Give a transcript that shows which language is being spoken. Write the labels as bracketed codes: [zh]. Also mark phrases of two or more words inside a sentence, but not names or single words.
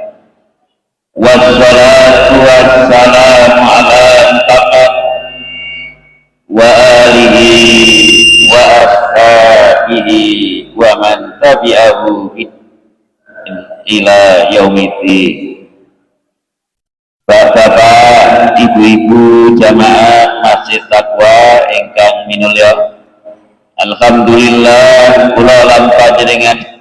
[ar] والصلاة والسلام على محمد وآله وأصحابه ومن تبعه إلى يوم الدين. [jv] Bapak-bapak, ibu-ibu jamaah Masjid Taqwa ingkang minulya, alhamdulillah kula lan panjenengan